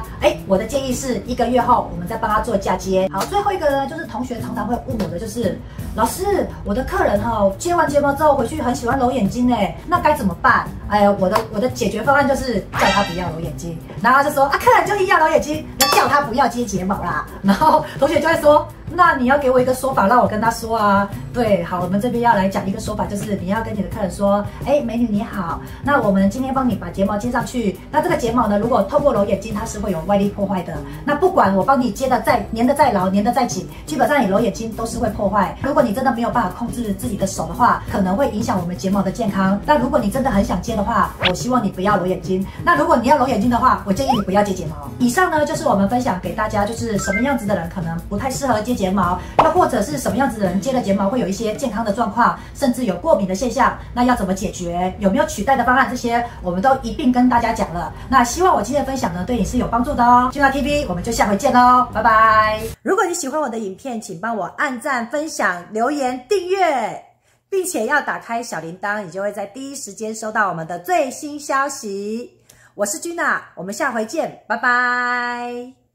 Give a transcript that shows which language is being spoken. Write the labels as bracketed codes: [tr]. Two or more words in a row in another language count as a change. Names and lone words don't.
[zh] 我的建議是1個月後我們再幫他做嫁接。好，最後一個呢，就是同學常常會問我的就是，老師，我的客人接完睫毛之後回去很喜歡揉眼睛那該怎麼辦？我的解決方案就是叫他不要揉眼睛，然後他就說客人就一定要揉眼睛，要叫他不要接睫毛啦。然後同學就會說，那你要給我一個說法，讓我跟他說啊。對，好，我們這邊要來講一個說法，就是你要跟你的客人說，美女你好，那我們今天幫你把睫毛接上去。那這個睫毛呢，如果透過揉眼睛，它是會有外力破壞的。那不管我幫你接的粘的再牢，粘的再緊，基本上你揉眼睛都是會破壞。如果你真的沒有辦法控制自己的手的話，可能會影響我們睫毛的健康。那如果你真的很想接的話，我希望你不要揉眼睛。那如果你要揉眼睛的話，我建議你不要接睫毛。以上呢，就是我們分享給大家，就是什麼樣子的人可能不太適合接睫毛，又或者是什麼樣子的人接了睫毛會有一些健康的狀況，甚至有過敏的現象，那要怎麼解決？有沒有取代的方案？這些我們都一併跟大家講了。那希望我今天的分享呢，對你是有幫助的哦。Gina TV，我們就下回見嘍，拜拜。如果你喜歡我的影片，請幫我按讚、分享、留言、訂閱，並且要打開小鈴鐺，你就會在第一時間收到我們的最新消息。我是 Gina，我們下回見，拜拜。